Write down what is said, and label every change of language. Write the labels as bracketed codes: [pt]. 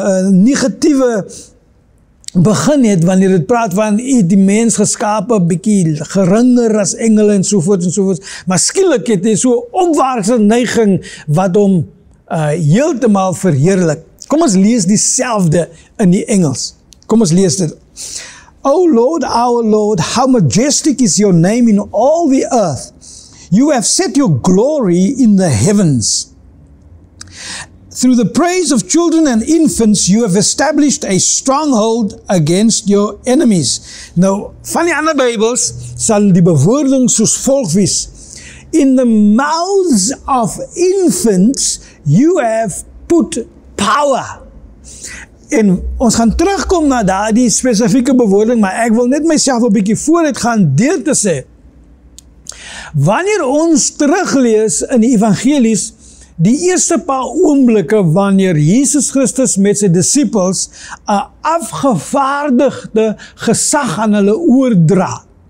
[af] negatiewe begin het, wanneer dit praat van die mens geskape, bietjie geringer as engele en sovoorts, maar skielik het hy so opwaartse neiging wat hom heeltemal verheerlik. Kom ons lees dieselfde in die Engels. Kom ons lees dit. [en] O Lord, our Lord, how majestic is your name in all the earth. You have set your glory in the heavens. Through the praise of children and infants, you have established a stronghold against your enemies. [af] Nou, van die ander Bybels sal die bewoording soos volg wees. [en] In the mouths of infants, you have put power. [af] En ons gaan terugkom na daardie spesifieke bewoording, maar ek wil net myself 'n bietjie vooruit gaan deur te sê. Wanneer ons teruglees in die evangelies, die eerste paar oomblikke wanneer Jesus Christus met sy disippels 'n afgevaardigde gesag aan hulle oordra.